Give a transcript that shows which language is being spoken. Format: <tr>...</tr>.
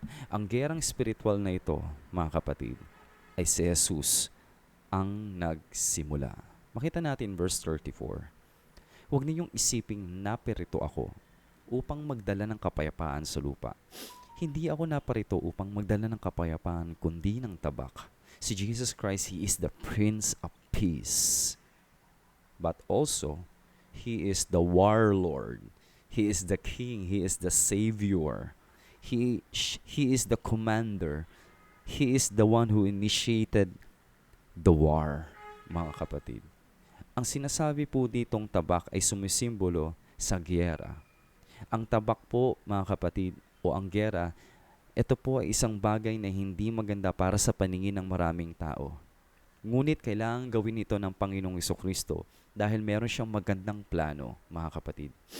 <tl>Ang gerang spiritual na ito, mga kapatid, ay si Jesus ang nagsimula. Makita natin verse 34. "Huwag ninyong isiping naparito ako upang magdala ng kapayapaan sa lupa. Hindi ako naparito upang magdala ng kapayapaan kundi ng tabak."</tl> <en>Si Jesus Christ, He is the Prince of Peace. But also, He is the warlord. He is the King. He is the Savior. He is the commander. He is the one who initiated the war,</en> <tl>mga kapatid. Ang sinasabi po ditong tabak ay sumisimbolo sa giyera. Ang tabak po, mga kapatid, o ang giyera, ito po ay isang bagay na hindi maganda para sa paningin ng maraming tao. Ngunit kailangan gawin ito ng Panginoong Jesucristo dahil meron siyang magandang plano, mga kapatid.</tl>